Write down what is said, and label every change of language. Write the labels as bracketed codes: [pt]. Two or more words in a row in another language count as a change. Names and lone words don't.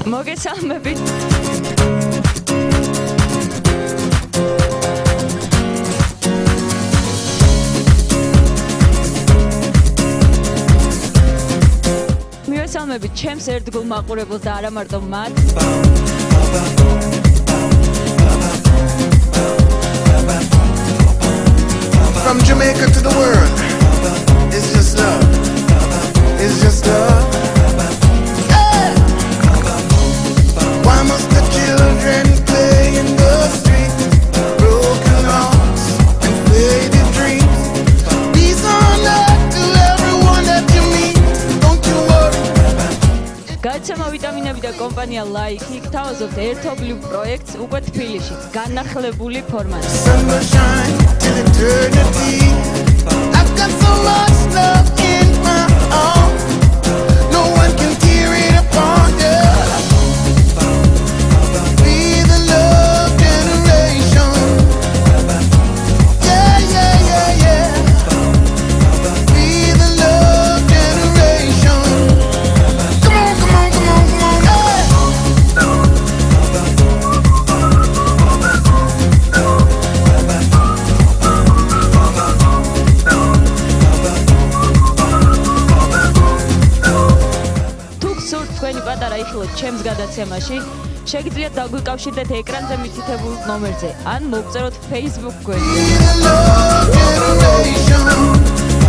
[ka] მოგესალმებით. მივესალმებით ჩემს ერთგულ მაყურებელს და არა მარტო მათ. [en] From Jamaica to the world, it's just love. It's just love. Hey! Why must the children play in the street? Broken hearts and faded dreams. Peace on earth to everyone that you meet. Don't you worry. [ka] გაიცემა ვიტამინები და კომპანია ლაიქი გთავაზობთ ერთობლივ პროექტს უკვე თბილისში განახლებული ფორმატით. [en] Sun will shine till eternity. I've got so much love in my arms. No one can tear it apart. Yeah. Be the love generation. Yeah, yeah, yeah, yeah. Be the love generation. Come on, come on, come on, come on. Hey. [ka] თუ გსურთ თქვენი პატარა იხილოთ ჩემს გადაცემაში, შეგიძლიათ დაგვიკავშირდეთ ეკრანზე მითითებულ ნომერზე ან მოგწეროთ Facebook გვერდზე. [en] Be the love generation.